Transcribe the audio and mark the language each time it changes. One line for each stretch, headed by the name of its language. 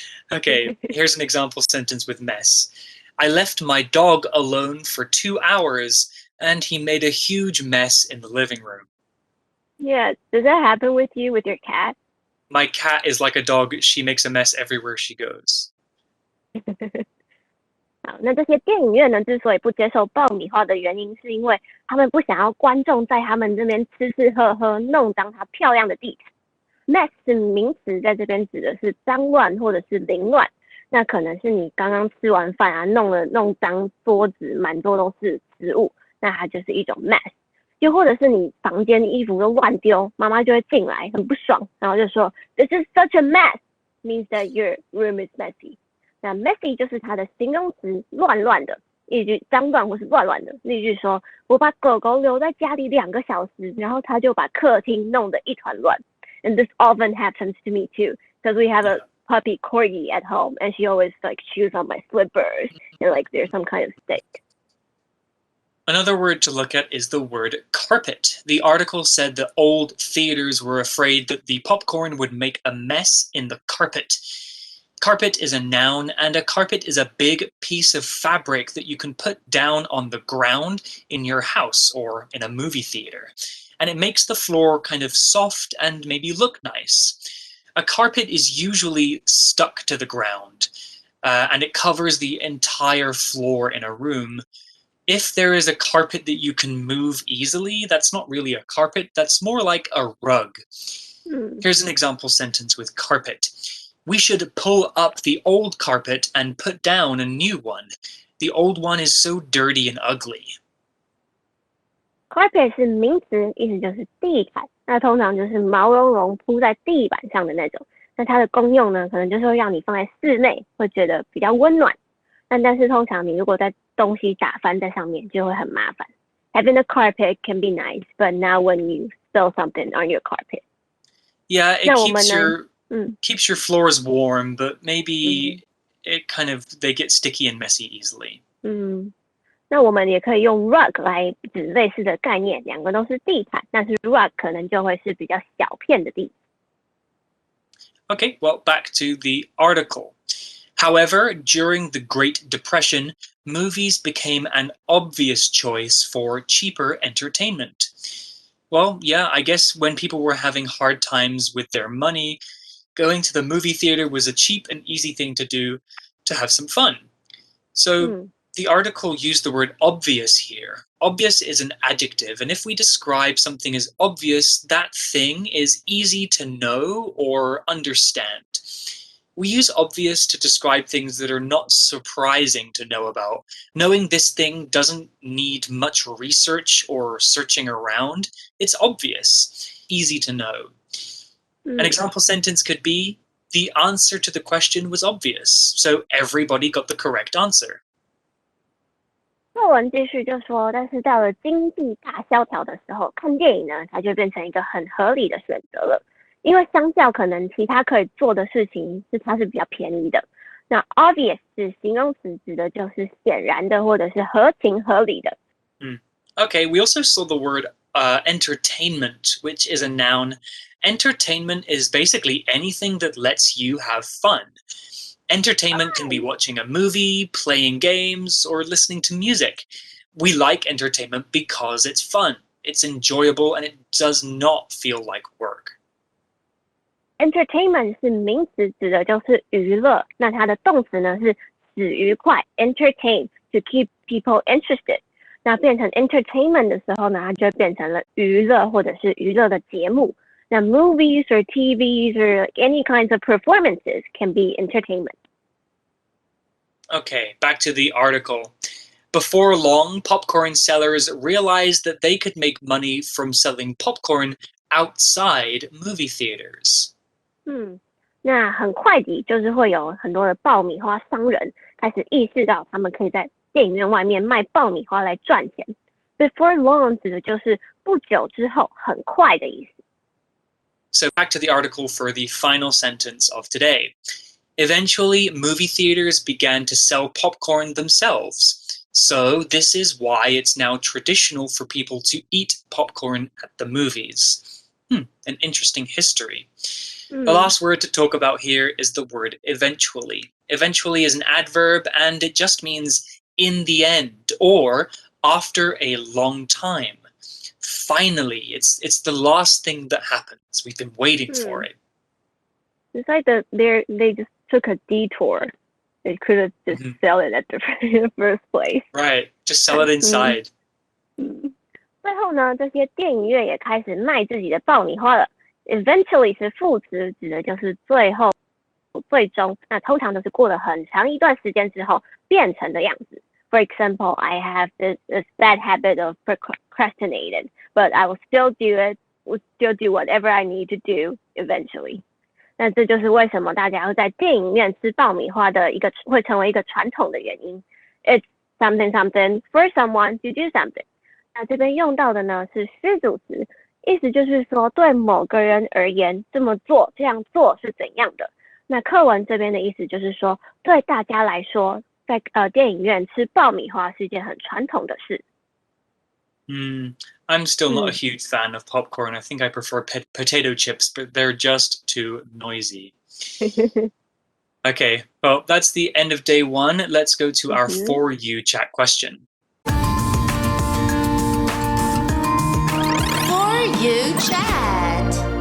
English: Okay, here's an example sentence with mess. I left my dog alone for 2 hours and he made a huge mess in the living room. Yeah, does that happen with you with your cat? My cat is like a dog. She makes a mess everywhere she goes.
Chinese: 好，那这些电影院呢，之所以不接受爆米花的原因，是因为他们不想要观众在他们这边吃吃喝喝，弄脏它漂亮的地毯。 Mess 是名词，在这边指的是脏乱或者是凌乱。那可能是你刚刚吃完饭啊，弄脏桌子，满桌都是食物，那它就是一种 mess。又或者是你房间衣服都乱丢，妈妈就会进来，很不爽，然后就说
English: "This is such a mess," means that your room is messy.
Chinese: 那 messy 就是它的形容词，乱乱的，一句脏乱或是乱乱的。例句说，我把狗狗留在家里2个小时，然后它就把客厅弄得一团乱。
English: And this often happens to me too, because we have a puppy corgi at home, and she always like chews on my slippers, and like there's some kind of stick. Another word to look at is the word carpet. The article said that old theaters were afraid that the popcorn would make a mess in the carpet. Carpet is a noun, and a carpet is a big piece of fabric that you can put down on the ground in your house or in a movie theater. And it makes the floor kind of soft and maybe look nice. A carpet is usually stuck to the ground, and it covers the entire floor in a room. If there is a carpet that you can move easily, that's not really a carpet, that's more like a rug. Here's an example sentence with carpet. We should pull up the old carpet and put down a new one. The old one is so dirty and ugly.
Chinese: Carpet 是名词，意思就是地毯。那通常就是毛茸茸铺在地板上的那种。那它的功用呢，可能就是会让你放在室内，会觉得比较温暖。但是通常你如果在东西打翻在上面，就会很麻烦。
English: Having a carpet can be nice, but not when you spill something on your carpet. Yeah, it keeps your floors warm, but maybe they get sticky and messy easily.
Chinese: 那我们也可以用 rug 来指类似的概念，两个都是地毯，但是 rug 可能就会是比较小片的地。
English: Okay, well, back to the article. However, during the Great Depression, movies became an obvious choice for cheaper entertainment. Well, yeah, I guess when people were having hard times with their money, going to the movie theater was a cheap and easy thing to do to have some fun. So the article used the word obvious here. Obvious is an adjective, and if we describe something as obvious, that thing is easy to know or understand. We use obvious to describe things that are not surprising to know about. Knowing this thing doesn't need much research or searching around. It's obvious, easy to know. An example sentence could be, the answer to the question was obvious, so everybody got the correct answer.
Chinese: 作文继续就说，但是到了经济大萧条的时候，看电影呢，它就变成一个很合理的选择了。因为相较可能其他可以做的事情，它是比较便宜的。那 obvious 是形容词，指的就是显然的或者是合情合理的。
English: Okay, we also saw the word entertainment, which is a noun. Entertainment is basically anything that lets you have fun. Entertainment can be watching a movie, playing games, or listening to music. We like entertainment because it's fun, it's enjoyable, and it does not feel like work.
Chinese: Entertainment 是名词，指的就是娱乐。那它的动词呢是使愉快 ，
English: entertain to keep people interested。
Chinese: 那变成 entertainment 的时候呢，它就变成了娱乐或者是娱乐的节目。
English: 那 movies or TVs or any kinds of performances can be entertainment. Okay, back to the article. Before long, popcorn sellers realized that they could make money from selling popcorn outside movie theaters.
Chinese: 那很快的，就是会有很多的爆米花商人开始意识到，他们可以在电影院外面卖爆米花来赚钱。 Before long 指的就是不久之后，很快的意思。
English: So back to the article for the final sentence of today. Eventually, movie theaters began to sell popcorn themselves. So this is why it's now traditional for people to eat popcorn at the movies. An interesting history. The last word to talk about here is the word eventually. Eventually is an adverb, and it just means in the end or after a long time. Finally, it's the last thing that happens. We've been waiting for it. It's like they just took a detour. They could have just sell it at the first place. Right, just sell it inside.
Chinese: 最后呢，这些电影院也开始卖自己的爆米花了。 Eventually 是副词，指的就是最后、最终。那通常都是过了很长一段时间之后变成的样子。
English: For example, I have this bad habit of procrastinating, but I will still do it. Will still do whatever I need to do eventually.
Chinese: 那这就是为什么大家会在电影院吃爆米花的会成为一个传统的原因。
English: It's something something for someone to do something.
Chinese: 那这边用到的呢是虚主词，意思就是说对某个人而言，这样做是怎样的。那课文这边的意思就是说，对大家来说，在电影院吃爆米花是一件很传统的事。
English: I'm still not a huge fan of popcorn. I think I prefer potato chips, but they're just too noisy. Okay, well, that's the end of day one. Let's go to our For You chat question. For You chat.